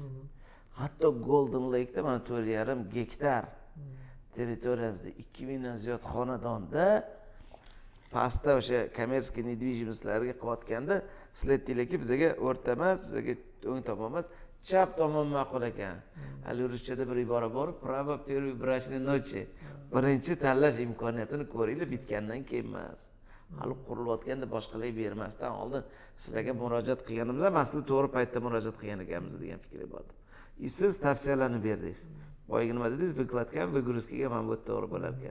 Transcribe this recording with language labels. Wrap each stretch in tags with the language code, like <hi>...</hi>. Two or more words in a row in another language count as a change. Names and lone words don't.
<uz>Hatto Golden Lake'da mana 4,5 gektar territoriyamizda 2000 dan ziyod xonadonda pastda o'sha kommersiy недвижимостьlarga qilayotganda sizlar aytdinglarki, bizga o'rta emas, bizga o'ng tomon emas, chap tomon ma'qul ekan. Hali ruschada bir ibora bor,</uz> <ru>право первой брачной ночи.</ru> <uz>Birinchi tanlash imkoniyatini ko'ringlar, bitgandan keyin emas. Hali qurilayotganda boshqalarga bermasdan oldin sizlarga murojaat qilganimizda, mas'ul to'g'ri paytda murojaat qilgan ekanmiz degan fikr bor. Siz tavsiyalarni berdingiz. Boyagi nima dedingiz? Vykladga, выгрузкаga mana bu to'g'ri bo'lar ekan.</uz>